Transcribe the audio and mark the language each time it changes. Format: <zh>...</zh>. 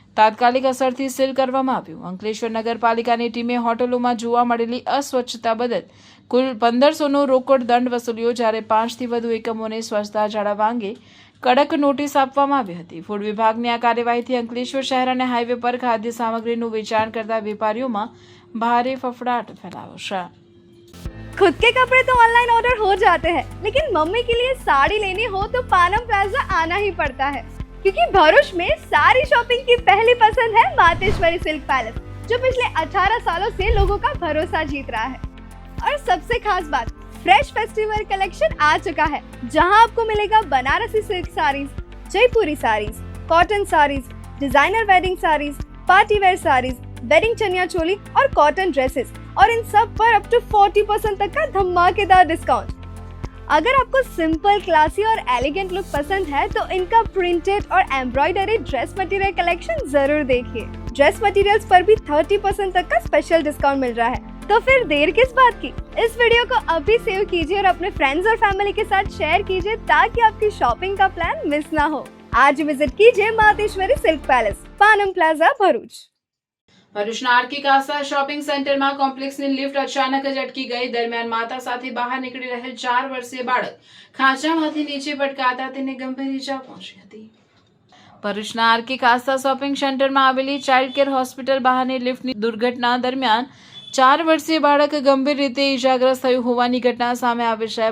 <gu>તાત્કાલિક અસરથી સીલ કરવામાં આવ્યું. અંકલેશ્વર નગરપાલિકાની ટીમે હોટલોમાં જોવા મળેલી અસ્વચ્છતા બદલ કુલ 1500નો રોકડ દંડ વસૂલ્યો, જ્યારે 5થી વધુ એકમોને સ્વચ્છતા જાળવવા અંગે કડક નોટિસ આપવામાં આવી હતી. ફૂડ વિભાગની આ કાર્યવાહીથી અંકલેશ્વર શહેર અને હાઈવે પર ખાદ્ય સામગ્રીનું વેચાણ કરતા વેપારીઓમાં</gu> <hi>भारी फफड़ाहट फैलाओ है. खुद के कपड़े तो ऑनलाइन ऑर्डर हो जाते हैं, लेकिन मम्मी के लिए साड़ी लेनी हो तो पानम प्लाजा आना ही पड़ता है, क्योंकि भरूच में सारी शॉपिंग की पहली पसंद है मातेश्वरी सिल्क पैलेस, जो पिछले 18 सालों से लोगों का भरोसा जीत रहा है. और सबसे खास बात, फ्रेश फेस्टिवल कलेक्शन आ चुका है, जहां आपको मिलेगा बनारसी सिल्क साड़ीज, जयपुरी saris, cotton saris, designer wedding saris, party wear saris, wedding chaniya choli और कॉटन ड्रेसेस, और इन सब पर अप टू 40% तक का धमाकेदार डिस्काउंट. अगर आपको सिंपल, क्लासी और एलिगेंट लुक पसंद है तो इनका प्रिंटेड और एम्ब्रॉयडरी ड्रेस मटेरियल कलेक्शन जरूर देखिए. ड्रेस मटेरियल्स पर भी 30% तक का स्पेशल डिस्काउंट मिल रहा है, तो फिर देर किस बात की. इस वीडियो को अभी सेव कीजिए और अपने फ्रेंड्स और फैमिली के साथ शेयर कीजिए, ताकि आपकी शॉपिंग का प्लान मिस ना हो. आज विजिट कीजिए मातेश्वरी सिल्क पैलेस, पानम प्लाजा, भरूच.</hi> <gu>ભરૂચના આરકે કાસા શોપિંગ સેન્ટરમાં કોમ્પ્લેક્સની લિફ્ટ અચાનક જ અટકી ગઈ. દરમિયાન માતા સાથે બહાર નીકળી રહેલ 4 વર્ષીય બાળક ખાંચામાંથી નીચે પટકાતા તેને ગંભીર ઈજા પહોંચી હતી. ભરૂચના આરકે કાસા શોપિંગ સેન્ટરમાં આવેલી ચાઇલ્ડ કેર હોસ્પિટલ બહારની લિફ્ટની દુર્ઘટના દરમિયાન 4 વર્ષીય બાળક ગંભીર રીતે ઈજાગ્રસ્ત થયું હોવાની ઘટના સામે આવી છે.</gu>